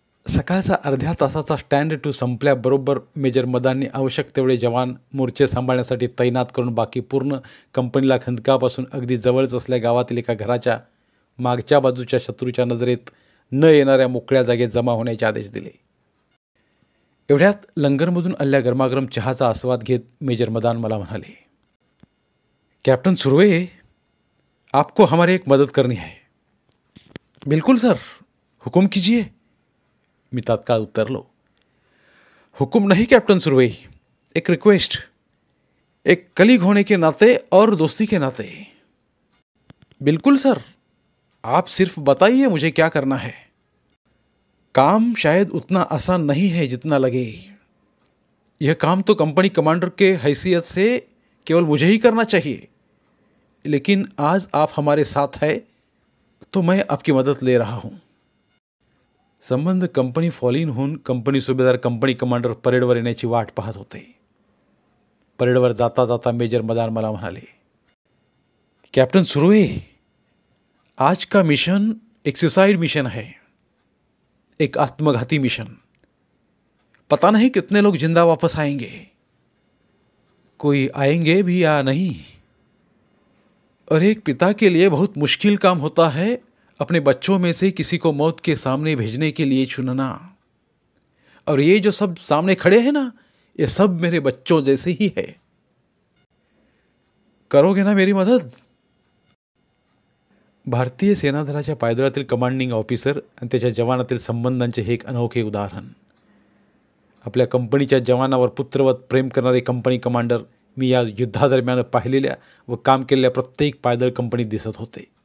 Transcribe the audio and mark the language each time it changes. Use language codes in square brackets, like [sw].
[mr] सकाळचा अर्ध्या तासाचा स्टँड टू संपल्याबरोबर मेजर मदानने आवश्यक तेवढे जवान मोर्चे सांभाळण्यासाठी तैनात करून बाकी पूर्ण कंपनीला खंदकापासून अगदी जवळच असलेल्या गावातील एका घराच्या मागच्या बाजूच्या शत्रूच्या नजरेत न येणाऱ्या मोकळ्या जागेत जमा होण्याचे आदेश दिले. एवढ्यात लंगरमधून आलेल्या गरमागरम चहाचा आस्वाद घेत मेजर मदान मला म्हणाले, कॅप्टन सुर्वे, [hi] आपको हमारी एक मदद करनी है. बिल्कुल सर, हुकुम कीजिए. [mr] मी तात्काळ उत्तरलो, [hi] हुकुम नहीं कैप्टन सुर्वे, एक रिक्वेस्ट, एक कलीग होने के नाते और दोस्ती के नाते. बिल्कुल सर, आप सिर्फ बताइए मुझे क्या करना है. काम शायद उतना आसान नहीं है जितना लगे. यह काम तो कंपनी कमांडर के हैसियत से केवल मुझे ही करना चाहिए, लेकिन आज आप हमारे साथ है तो मैं आपकी मदद ले रहा हूँ. [mr] संबंध कंपनी फॉलिन होऊन कंपनी सुभेदार कंपनी कमांडर परेडवर येण्याची वाट पाहत होते. परेडवर जाता जाता मेजर मदान मला म्हणाले, कॅप्टन सुर्वे, [hi] आज का मिशन एक सुसाइड मिशन है, एक आत्मघाती मिशन. पता नहीं कितने लोग जिंदा वापस आएंगे, कोई आएंगे भी या नहीं. और एक पिता के लिए बहुत मुश्किल काम होता है अपने बच्चों में से किसी को मौत के सामने भेजने के लिए चुनना. और ये जो सब सामने खड़े हैं ना, ये सब मेरे बच्चों जैसे ही है. करोगे ना मेरी मदद. [mr] भारतीय सेनादलाच्या पायदळातील कमांडिंग ऑफिसर आणि त्याच्या जवानातील संबंधांचे हे एक अनोखे उदाहरण. आपल्या कंपनीच्या जवानावर पुत्रवत प्रेम करणारे कंपनी कमांडर मी या युद्धादरम्यान पाहिलेल्या व काम केलेल्या प्रत्येक पायदळ कंपनीत दिसत होते.